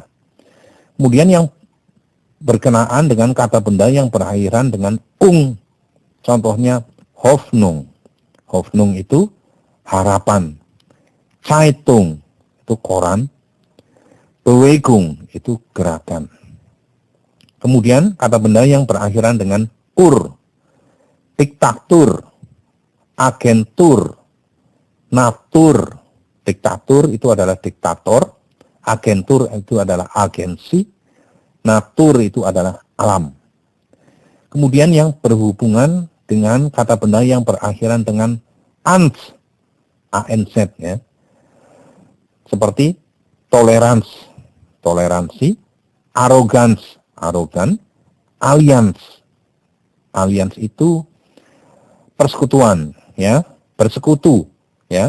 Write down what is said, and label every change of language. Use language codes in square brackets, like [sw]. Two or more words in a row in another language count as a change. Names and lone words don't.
[id] Kemudian yang berkenaan dengan kata benda yang berakhiran dengan ung. Contohnya Hoffnung. Hoffnung itu harapan. Zeitung itu koran. Bewegung itu gerakan. Kemudian kata benda yang berakhiran dengan ur. [de] Diktatur, agentur, natur. [id] Diktatur itu adalah diktator, agentur itu adalah agensi, natur itu adalah alam. Kemudian yang berhubungan dengan kata benda yang berakhiran dengan ans, anz, ya. Seperti toleransi, arogan, alliance itu persekutuan, ya, bersekutu, ya.